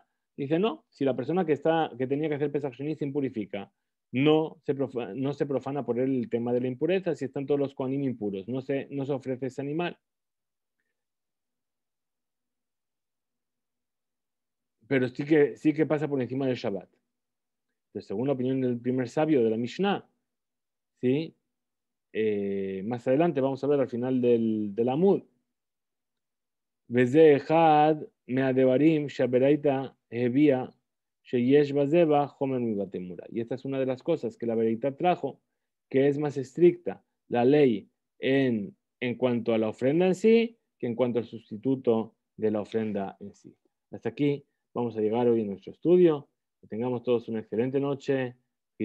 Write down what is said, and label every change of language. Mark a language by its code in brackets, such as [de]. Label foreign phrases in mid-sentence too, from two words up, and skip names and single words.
[es] Dice, no, si la persona que tenía que hacer Pesach Sheni se impurifica, no se profana por el tema de la impureza si están todos los kohanim impuros, no se ofrece ese animal. Pero sí que pasa por encima del Shabbat. Entonces, según la opinión del primer sabio de la Mishnah, ¿sí? Más adelante vamos a ver al final del Amud. [he] וזה אחד מהדברים שהברייתא הביאה שיש בזבח חומר מבטא מורה. [es] Y esta es una de las cosas que la Beraita trajo, que es más estricta la ley en cuanto a la ofrenda en sí que en cuanto al sustituto de la ofrenda en sí. Hasta aquí vamos a llegar hoy en nuestro estudio. Que tengamos todos una excelente noche.